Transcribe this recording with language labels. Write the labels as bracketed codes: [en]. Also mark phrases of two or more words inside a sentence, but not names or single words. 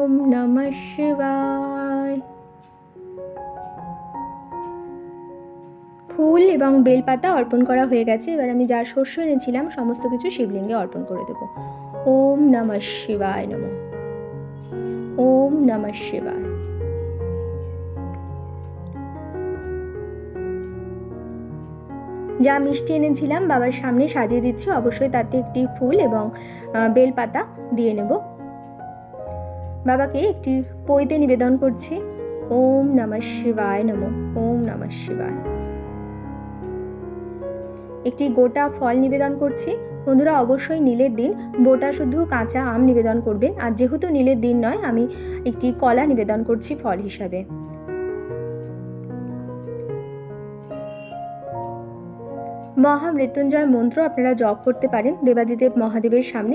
[sa] নমঃ শিবায়। [bn] ফুল এবং বেলপাতা অর্পণ করা হয়ে গেছে। এবার আমি যা শস্য এনেছিলাম সমস্ত কিছু শিবলিঙ্গে অর্পণ করে দেব। [sa] ওম নমঃ শিবায় নমঃ। ওম নমঃ শিবায়। [bn] যা মিষ্টি এনেছিলাম বাবার সামনে সাজিয়ে দিচ্ছি। অবশ্যই তাতে একটি ফুল এবং বেলপাতা দিয়ে নেব। বাবাকে একটি পৈতে নিবেদন করছি। [sa] ওম নমঃ শিবায় নমঃ। ওম নমঃ শিবায়। [bn] একটি গোটা ফল নিবেদন করছি। বন্ধুরা অবশ্যই নীলের দিন গোটা শুধু কাঁচা আম নিবেদন করবেন। আর যেহেতু নীলের দিন নয়, আমি একটি কলা নিবেদন করছি ফল হিসাবে। মহামৃত্যুঞ্জয় মন্ত্র আপনারা জপ করতে পারেন দেবাদিদেব মহাদেবের সামনে।